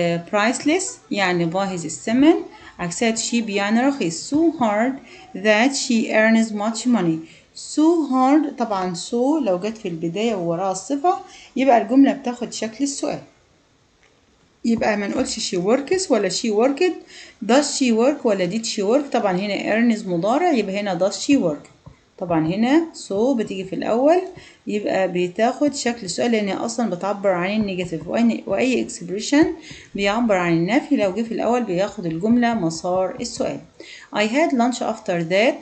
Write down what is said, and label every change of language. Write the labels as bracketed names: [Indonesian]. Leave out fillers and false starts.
[Arabic] priceless يعني باهظ الثمن، عكسها cheap يعني رخيص. [English] so hard that she earns much money. [Arabic] so hard طبعا so لو جت في البداية ووراها الصفة يبقى الجملة بتاخد شكل السؤال. يبقى ما نقولش [English] she works ولا she worked. does she work ولا did she work. [Arabic] طبعا هنا earns مضارع يبقى هنا does she work. طبعا هنا so بتيجي في الأول يبقى بتاخد شكل السؤال لأن اصلا بتعبر عن النيجاتيف، واي expression بيعبر عن النفي لو جه في الاول بياخد الجمله مسار السؤال. [English] I had lunch after that.